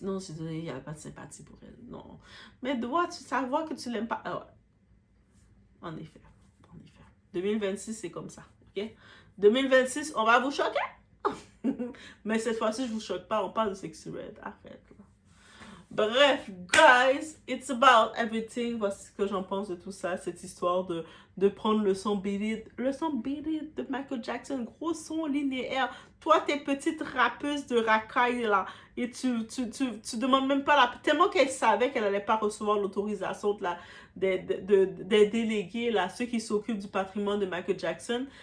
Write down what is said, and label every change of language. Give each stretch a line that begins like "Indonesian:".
French: Non, je suis désolée, il n'y avait pas de sympathie pour elle. Non. Mais ça voit que tu l'aimes pas. Ah ouais. En effet. 2026, c'est comme ça. Ok? 2026, on va vous choquer. Mais cette fois-ci, je vous choque pas. On parle de Sexy Red. Arrête. Là.
English: Bref, guys, it's about everything.
French: Voici ce que j'en pense de tout ça, cette histoire de prendre le son Beat It de Michael Jackson, gros son linéaire. Toi, t'es petite rappeuse de racaille là, et tu demandes même pas tellement qu'elle savait qu'elle allait pas recevoir l'autorisation des délégués là, ceux qui s'occupent du patrimoine de Michael Jackson.